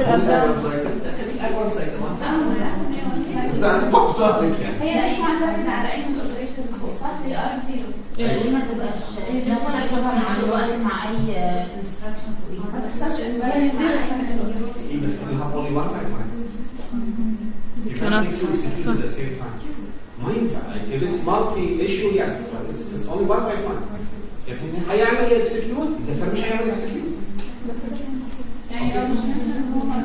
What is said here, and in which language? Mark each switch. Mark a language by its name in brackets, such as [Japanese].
[Arabic] الآن 1 cycle. الآن 1 cycle. 1 cycle. بس أنا فوق صوتك يعني. هي مش معتمدة على أي من الأوبريشن اللي فوق، صح؟ هي R0. [English] Yes. [Arabic] ما تبقاش لازم نحسبها مع الوقت مع اي instruction فوقيها. ما تحصلش إن هي zero second operation. [English] Yes, but you have only 1 pipeline. You Cannot. cannot execute at the same time. If it's multi-issue, yes, but it's only 1 pipeline. [Arabic] لكن هيعمل execute، الثاني مش هيعمل execute. يعني لو مش mention هو